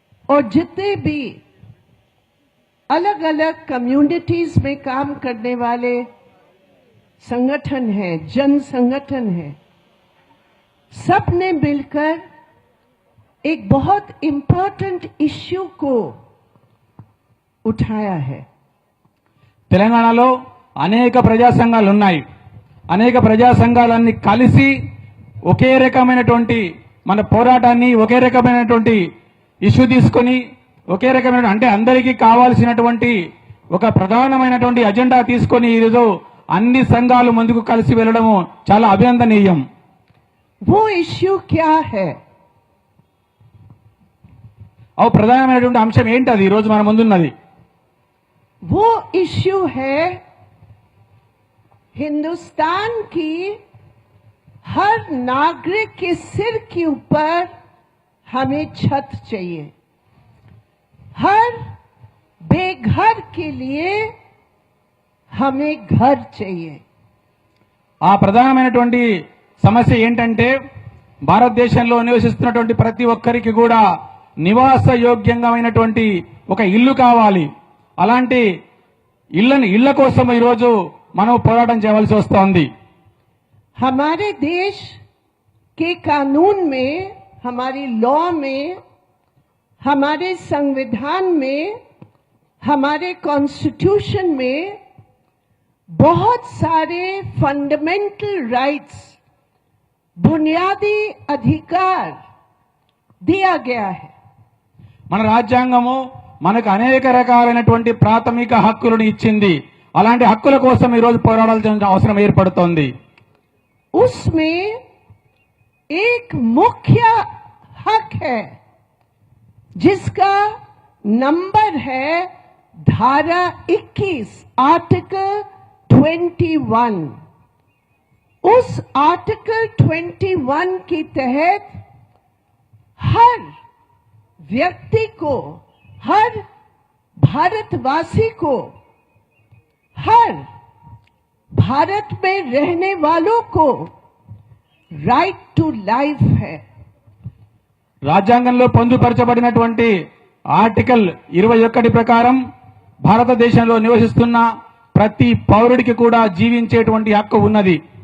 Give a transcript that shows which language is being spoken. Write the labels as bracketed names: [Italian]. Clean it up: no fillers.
[Hindi] और जितने भी अलग अलग कम्युनिटीज में काम करने वाले संगठन हैं, जन संगठन हैं, सब ने मिलकर एक बहुत इम्पोर्टेंट इश्यू को उठाया है। [Telugu] తెలంగాణలో అనేక ప్రజా సంఘాలు ఉన్నాయి. అనేక ప్రజా సంఘాలన్నీ కలిసి ఒకే రకమైనటువంటి మన పోరాటాన్ని ఒకే రకమైనటువంటి ఇష్యూ తీసుకొని ఒకే రకమైన అంటే అందరికీ కావాల్సినటువంటి ఒక ప్రధానమైనటువంటి అజెండా తీసుకొని ఈరోజు అన్ని సంఘాలు ముందుకు కలిసి వెళ్ళడము చాలా అభినందనీయం. [Hindi] वो इश्यू क्या है? [Telugu] అవు ప్రధానమైనటువంటి అంశం ఏంటి అది ఈరోజు మన ముందున్నది? [Hindi] वो इश्यू है हिंदुस्तान की हर नागरिक के सिर के ऊपर हमें छत चाहिए। हर बेघर के लिए हमें घर चाहिए। [Telugu] ఆ ప్రధానమైనటువంటి సమస్య ఏంటంటే భారతదేశంలో నివసిస్తున్నటువంటి ప్రతి ఒక్కరికి కూడా నివాస యోగ్యంగామైనటువంటి ఒక ఇల్లు కావాలి. అలాంటి ఇళ్ల కోసం ఈరోజు మనం పోరాటం చేయవలసి వస్తోంది. [Hindi] हमारे देश के कानून में, हमारी लॉ में, हमारे संविधान में, हमारे कॉन्स्टिट्यूशन में बहुत सारे फंडामेंटल राइट्स, बुनियादी अधिकार दिया गया है। [Telugu] మన రాజ్యాంగము మనకు అనేక రకాలైనటువంటి ప్రాథమిక హక్కులను ఇచ్చింది. అలాంటి హక్కుల కోసం ఈ రోజు పోరాడాల్సిన అవసరం ఏర్పడుతోంది. [Hindi] उसमें एक मुख्य हक है जिसका नंबर है धारा 21, आर्टिकल 21। उस आर्टिकल 21 के तहत हर व्यक्ति को, हर भारतवासी को, हर भारत में रहने वालों को राइट टू लाइफ है। [Telugu] రాజ్యాంగంలో పొందుపరచబడినటువంటి ఆర్టికల్ 21 ప్రకారం భారతదేశంలో నివసిస్తున్న ప్రతి పౌరుడికి కూడా జీవించేటువంటి హక్కు ఉన్నది.